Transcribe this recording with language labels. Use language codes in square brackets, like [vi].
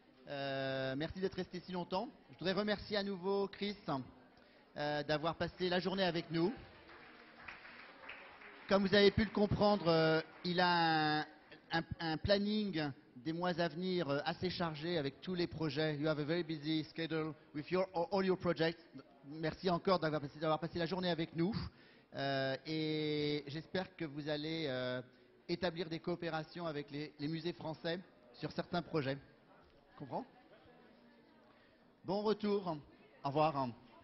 [fr] Merci d'être restés si longtemps. Je voudrais remercier à nouveau Chris d'avoir passé la journée avec nous. Comme vous avez pu le comprendre, il a un planning des mois à venir assez chargé avec tous les projets. [en] You have a very busy schedule with all your projects. [fr] Merci encore d'avoir passé la journée avec nous. Et j'espère que vous allez établir des coopérations avec les musées français sur certains projets. Comprends? Bon retour. Au revoir.